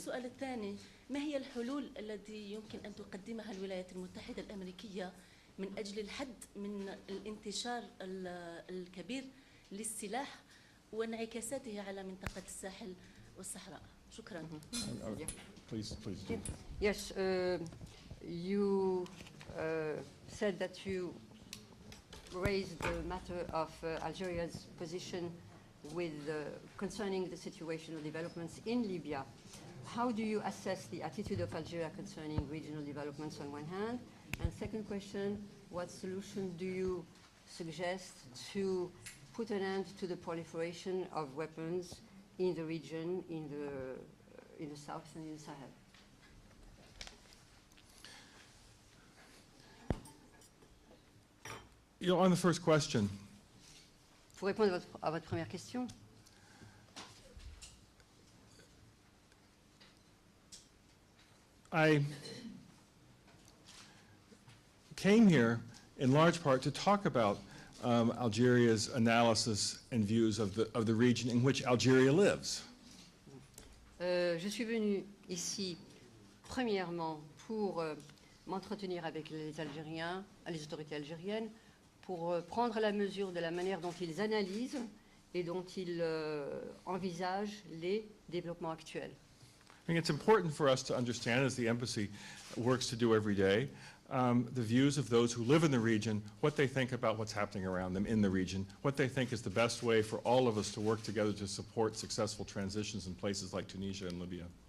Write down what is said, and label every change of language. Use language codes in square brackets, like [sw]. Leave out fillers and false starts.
[ar] السؤال الثاني، ما هي الحلول التي يمكن أن تقدمها الولايات المتحدة الأمريكية من أجل الحد من الانتشار الكبير للسلاح وانعكاساته على منطقة الساحل والصحراء؟ شكرا. [en] Please. Yes, you said that you raised the matter of Algeria's position with concerning the situation of developments in Libya. How do you assess the attitude of Algeria concerning regional developments on one hand? And second question, what solution do you suggest to put an end to the proliferation of weapons in the region, in the south and in the Sahel? You know, on the first question, [fr] Pour répondre à votre première question, [en] I came here in large part to talk about Algeria's analysis and views of the region in which Algeria lives. [fr] je suis venue ici premièrement pour m'entretenir avec les Algériens, les autorités algériennes, pour prendre la mesure de la manière dont ils analysent et dont ils envisagent les développements actuels. [en] I think it's important for us to understand, as the embassy works to do every day, the views of those who live in the region, what they think about what's happening around them in the region, what they think is the best way for all of us to work together to support successful transitions in places like Tunisia and Libya.